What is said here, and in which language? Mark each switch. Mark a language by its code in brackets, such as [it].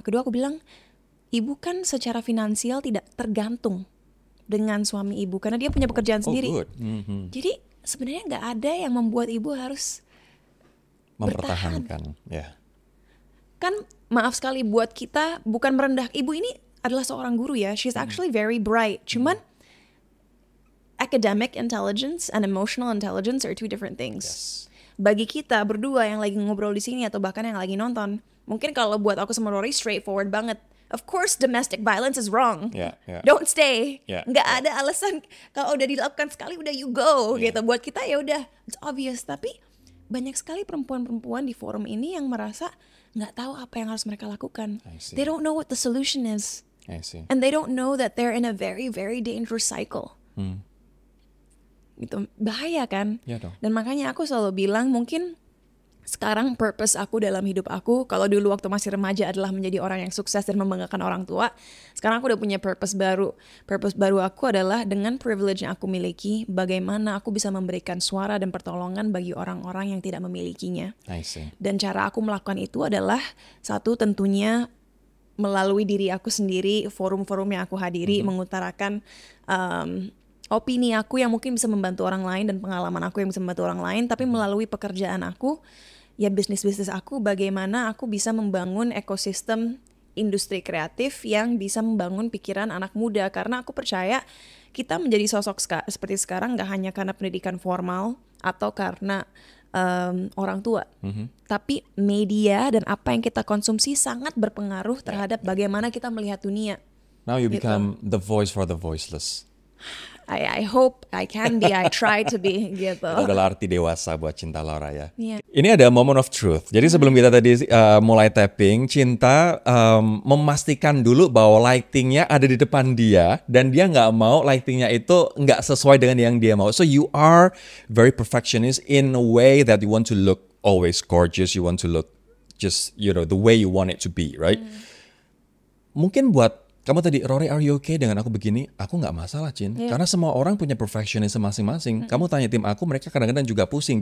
[id] Kedua aku bilang, ibu kan secara finansial tidak tergantung dengan suami ibu karena dia punya pekerjaan sendiri. Jadi sebenarnya nggak ada yang membuat ibu harus mempertahankan. Kan maaf sekali buat kita bukan merendah. Ibu ini adalah seorang guru ya. [en] She's actually very bright. [id] Cuman [en] academic intelligence and emotional intelligence are two different things. [id] Bagi kita berdua yang lagi ngobrol di sini atau bahkan yang lagi nonton, mungkin kalau buat aku sama Rory straightforward banget. [en] Of course domestic violence is wrong. Don't stay. [id] Nggak ada alasan, kalau udah dilakukan sekali udah [en] you go [id] gitu. Buat kita ya udah [en] it's obvious. [id] Tapi banyak sekali perempuan-perempuan di forum ini yang merasa nggak tahu apa yang harus mereka lakukan. [en] They don't know what the solution is. And they don't know that they're in a very very dangerous cycle. [id] Gitu, bahaya kan? Dan makanya aku selalu bilang mungkin sekarang purpose aku dalam hidup aku, kalau dulu waktu masih remaja adalah menjadi orang yang sukses dan membanggakan orang tua, sekarang aku udah punya purpose baru. Purpose baru aku adalah dengan privilege yang aku miliki, bagaimana aku bisa memberikan suara dan pertolongan bagi orang-orang yang tidak memilikinya. Dan cara aku melakukan itu adalah satu, tentunya melalui diri aku sendiri, forum-forum yang aku hadiri, mengutarakan opini aku yang mungkin bisa membantu orang lain dan pengalaman aku yang bisa membantu orang lain, tapi melalui pekerjaan aku ya bisnis aku, bagaimana aku bisa membangun ekosistem industri kreatif yang bisa membangun pikiran anak muda. Karena aku percaya kita menjadi sosok seperti sekarang gak hanya karena pendidikan formal atau karena orang tua, tapi media dan apa yang kita konsumsi sangat berpengaruh terhadap bagaimana kita melihat dunia. [en] Now you become the voice for the voiceless. I hope I can be, I try to be gitu. [id] Itu adalah arti dewasa buat Cinta Laura ya. [en] Yeah. Ini ada moment of truth. [id] Jadi sebelum kita tadi mulai tapping, Cinta memastikan dulu bahwa lightingnya ada di depan dia dan dia nggak mau lightingnya itu nggak sesuai dengan yang dia mau. [en] So you are very perfectionist in a way that you want to look always gorgeous. You want to look just the way you want it to be, right? [id] Mungkin buat kamu tadi, Rory, [en] are you okay [id] dengan aku begini? Aku nggak masalah, Cin. Yeah. Karena semua orang punya perfectionism masing-masing. Kamu tanya tim aku, mereka kadang-kadang juga pusing.